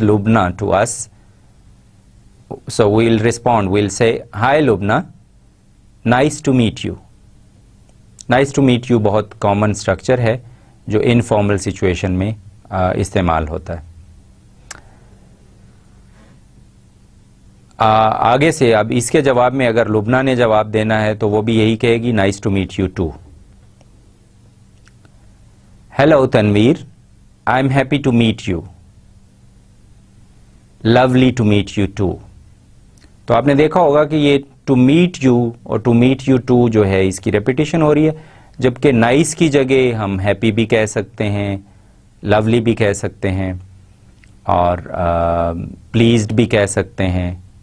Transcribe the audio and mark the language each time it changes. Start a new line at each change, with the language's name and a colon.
English: Lubna to us, so we'll respond, we'll say, hi Lubna, nice to meet you. Nice to meet you
Urdu: بہت common structure ہے جو informal situation میں استعمال ہوتا ہے. آگے سے اب اس کے جواب میں اگر لبنا نے جواب دینا ہے تو وہ بھی یہی کہے گی
English: nice to meet you too. Hello Tanveer, I'm happy to meet you. Lovely to meet you too.
Urdu: تو آپ نے دیکھا ہوگا کہ یہ ٹو میٹ یو اور ٹو میٹ یو ٹو جو ہے اس کی ریپیٹیشن ہو رہی ہے، جبکہ نائس کی جگہ ہم ہیپی بھی کہہ سکتے ہیں، لولی بھی کہہ سکتے ہیں، اور پلیزڈ بھی کہہ سکتے ہیں.